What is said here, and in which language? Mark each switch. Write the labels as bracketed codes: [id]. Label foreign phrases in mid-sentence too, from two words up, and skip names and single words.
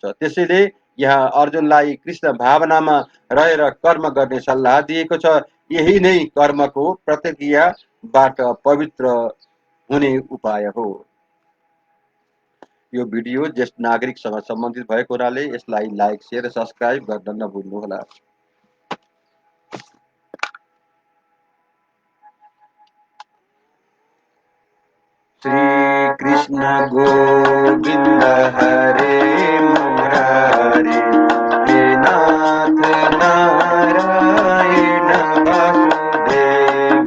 [ne] त्यसैले यहाँ अर्जुनलाई कृष्ण भावनामा रहेर कर्म गर्ने सल्लाह दिएको छ। यही नै कर्मको प्रतिक्रियाबाट पवित्र हुने उपाय हो। यो भिडियो ज्येष्ठ नागरिकसँग सम्बन्धित भएको हुनाले यसलाई लाइक, शेयर र सब्स्क्राइब गर्न नभुल्नुहोला। श्री कृष्ण गोविंद हरे मुरारी, हे नाथ नारायण वासुदेव।